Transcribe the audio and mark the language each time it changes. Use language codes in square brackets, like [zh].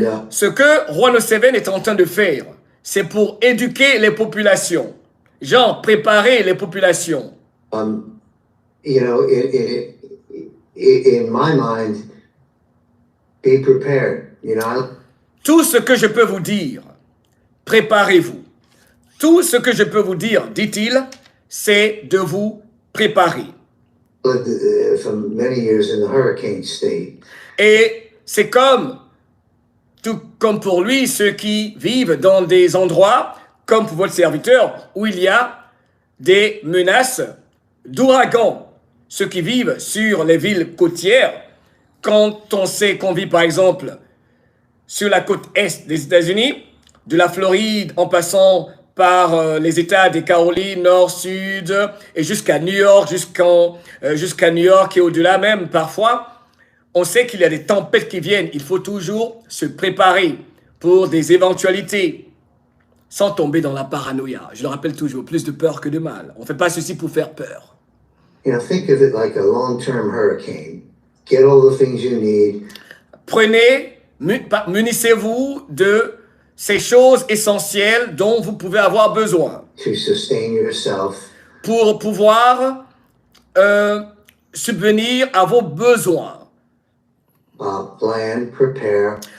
[fr] Ce que Juan Seven est en train de faire, c'est pour éduquer les populations. Genre, préparer les populations. [en] You know, in my mind, be prepared, you know. [fr] Tout ce que je peux vous dire, préparez-vous. Tout ce que je peux vous dire, dit-il, c'est de vous préparer. [en] From many years in the hurricane state. [fr] Et c'est tout comme pour lui, ceux qui vivent dans des endroits, comme pour votre serviteur, où il y a des menaces d'ouragans. Ceux qui vivent sur les villes côtières, quand on sait qu'on vit par exemple sur la côte est des États-Unis, de la Floride en passant par les États des Carolines, nord, sud, et jusqu'à New York, jusqu'à New York et au-delà même parfois, on sait qu'il y a des tempêtes qui viennent. Il faut toujours se préparer pour des éventualités, sans tomber dans la paranoïa. Je le rappelle toujours, plus de peur que de mal. On ne fait pas ceci pour faire peur. [en] You know, think of it like a long-term hurricane. Get all the things you need. [fr] Munissez-vous de ces choses essentielles dont vous pouvez avoir besoin. [en] To sustain yourself. [fr] Pour pouvoir subvenir à vos besoins. [en] Plan, prepare.